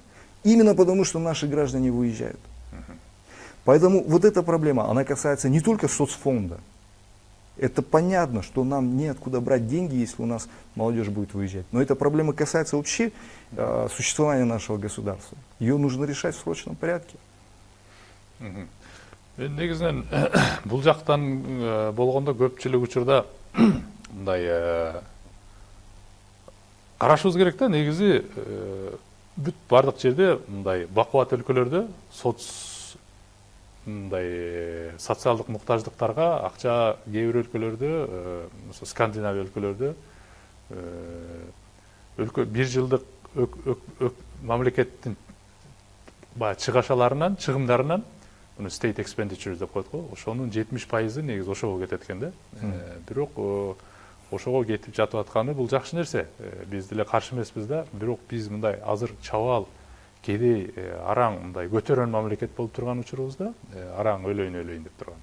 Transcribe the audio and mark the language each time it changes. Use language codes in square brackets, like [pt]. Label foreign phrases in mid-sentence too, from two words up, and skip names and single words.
[ru] Именно потому, что наши граждане выезжают. Поэтому вот эта проблема, она касается не только соцфонда. Это понятно, что нам неоткуда брать деньги, если у нас молодежь будет выезжать. Но эта проблема касается вообще существования нашего государства. Ее нужно решать в срочном порядке. [ky] Негизинен бул жактан болгондо көпчүлүк учурда мындай карашыбыз керек да. Негизи бүт бардык жерде мындай бакубат өлкөлөрдө мындай социалдык муктаждыктарга акча кээ бир өлкөлөрдө, Скандинавия өлкөлөрдө бир жылдык мамлекеттин чыгашаларынан, чыгымдарынан, муну [en] state expenditures [ky] деп коет го, ошонун 70% негизи ошого кетет экен да. Бирок ошого кетип жатып атканы бул жакшы нерсе. Биз деле каршы эмеспиз да. Бирок биз мындай азыр чабал, кедей, араң мындай көтөрөн мамлекет болуп турган учурубузда, араң өлөйүн деп турган.